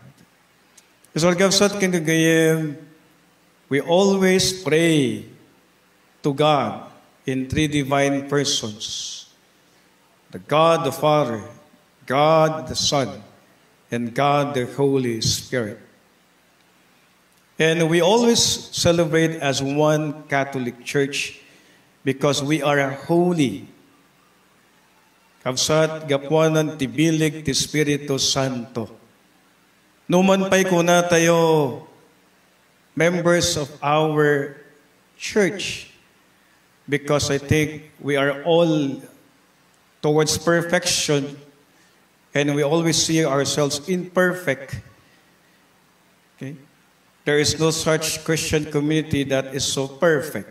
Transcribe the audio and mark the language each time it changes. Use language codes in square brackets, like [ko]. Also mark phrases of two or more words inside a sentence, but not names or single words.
[en] So, we always pray to God in three divine persons. The God the Father, God the Son, and God the Holy Spirit. And we always celebrate as one Catholic Church because we are holy. [ilo] Kapsat gapuanan ti bilig ti Espiritu Santo. Numan pa'y kuna tayo [en] members of our church, because I think we are all towards perfection and we always see ourselves imperfect. Okay? There is no such Christian community that is so perfect.